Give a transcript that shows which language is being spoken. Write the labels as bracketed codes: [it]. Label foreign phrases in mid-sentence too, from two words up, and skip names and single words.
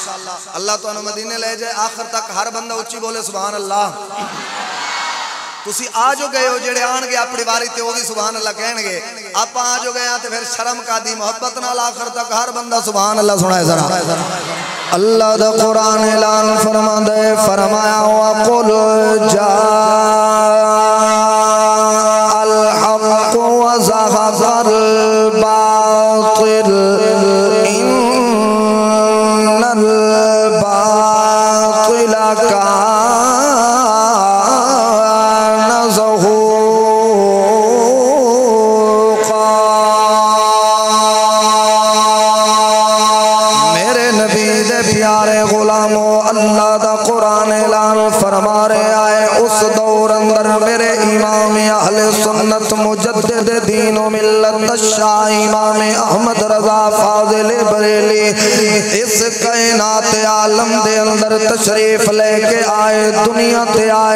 [pa] اللہ تہانوں مدینے لے جائے، آخر تک ہر بندہ اچی بولے [ar] سبحان الله. [pa] تسی آ جو گئے ہو، جیڑے آنگے اپنی واری تے وو بھی [ar] سبحان الله [pa] کہن گے. آپاں آ جو گئے تے فیر شرم کا دی محبت نال آخر تک ہر بندہ [ar] سبحان الله [pa] سنائے ذرا. اللہ دا قرآن اعلان فرماندا ہے، فرمایا [ar] وقل جاء الحق وزهق الباطل إن الباطل كان زهوقا. [pa] میرے نبی دے پیارے غلاماں، اللہ دا قرآن اعلان فرما رہے آئے اس دور اندر میرے امام اہل سنت مجدد دین و ملت شاہ امام احمد رضا فاضل بریلی اس کائنات عالم دے اندر تشریف لے کے آئے، دنیا تے آئے.